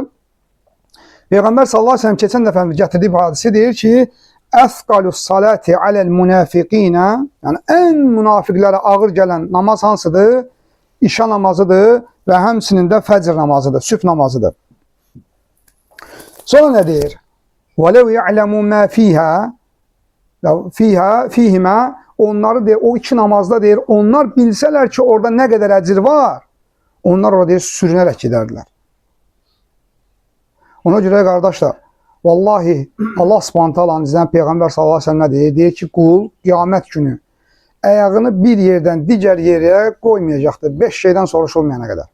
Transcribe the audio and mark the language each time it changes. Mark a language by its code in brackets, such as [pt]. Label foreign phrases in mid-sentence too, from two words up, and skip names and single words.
[az] Peyğəmbər [ar] صلى الله عليه وسلم [az] keçən dəfə gətirdiyi hadisi deyir ki, [ar] أثقل الصلاة على المنافقين, [az] yəni ən münafiqlərə ağır gələn namaz hansıdır? İşa namazıdır və həmçinin də fəcr namazıdır, sübh namazıdır. Sonra nə deyir? [ar] وَلَوْ يَعْلَمُوا مَا فِيهِمَا, [az] onları deyir, o iki namazda deyir, onlar bilsələr ki, orada nə qədər əcir var, onlar orada deyir, sürünərək gedərdilər. Ona görə qardaşlar, vallahi Allah Subhanahu taalanın izləyən Peyğəmbər [ar] صلى الله عليه وسلم [az] deyir, deyir ki, qul qiyamət günü ayağını bir yerdən digər yerə qoymayacaqdır, 5 şeydən soruşulmayana qədər.